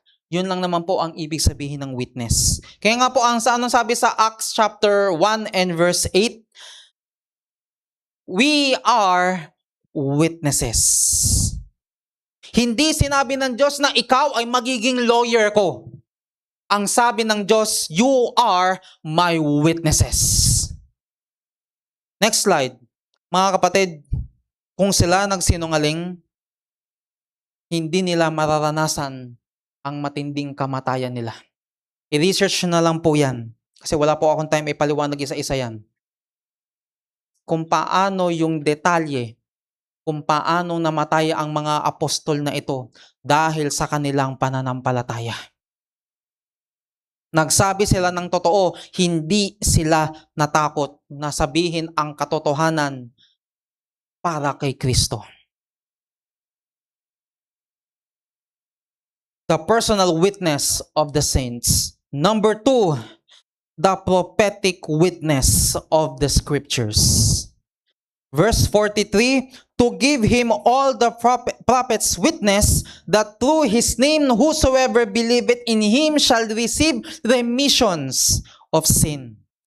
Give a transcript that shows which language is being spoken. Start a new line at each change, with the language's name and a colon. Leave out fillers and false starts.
Filipino: Yun lang naman po ang ibig sabihin ng witness. Kaya nga po anong sabi sa
English: Acts chapter 1 and verse 8, we are witnesses.
Filipino: Hindi sinabi ng Diyos na ikaw ay magiging lawyer ko. Ang sabi ng Diyos,
English: you are my witnesses. Next slide.
Filipino: Mga kapatid, kung sila nagsinungaling, hindi nila mararanasan ang matinding kamatayan nila. I-research na lang po yan. Kasi wala po akong time ipaliwanag isa-isa yan. kung paano yung detalye, kung paano namatay ang mga apostol na ito dahil sa kanilang pananampalataya. Nagsabi sila ng totoo, hindi sila natakot na sabihin ang katotohanan para kay Kristo.
English: The personal witness of the saints. Number 2, the prophetic witness of the scriptures. Verse 43, to give him all the prophets witness that through his name whosoever believeth in him shall receive remissions of sin.